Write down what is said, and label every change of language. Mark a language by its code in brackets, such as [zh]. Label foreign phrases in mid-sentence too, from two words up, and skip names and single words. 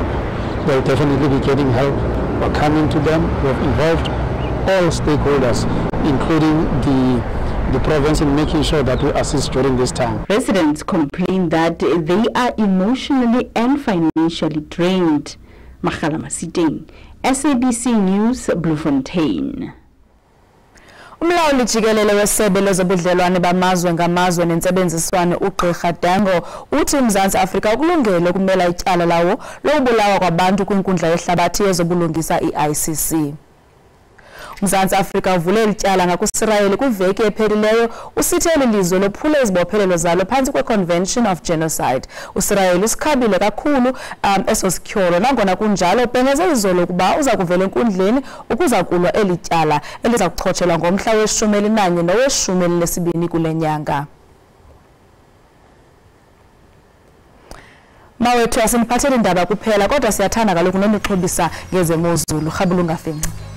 [en] They'll definitely be getting help. We're coming to them. We have involved all stakeholders, including the province, in making sure that we assist during this time. Residents complain that they are emotionally and financially drained. Makhala Masiteng, SABC News, Bloemfontein. [xh] Umlawuli Jikelele wesebe lezobudlelwane bamazwe ngamazwe nentsebenziswano uGqirha Dango uthi uMzantsi Afrika ukulungele ukumela ityala lawo lokubulawa kwabantu kwinkundla yehlabathi yezobulungisa iICC. uMzantsi Afrika uvule ityala ngakuSirayeli kwiveki ephelileyo usithi eli lizwe lophule izibophelelo zalo phantsi kweConvention of Genocide. uSirayeli usikhabile kakhulu eso sityholo, nangona kunjalo ubhengeze izolo ukuba uza kuvela enkundleni ukuza kulwa eli tyala eliza kuchotshelwa ngomhla we-11 nowe-12 kule nyanga. Mawethu asiniphathele indaba kuphela kodwa siyathanda kaloku nomixhobisa ngezemozulu. Rhabula ungafinci.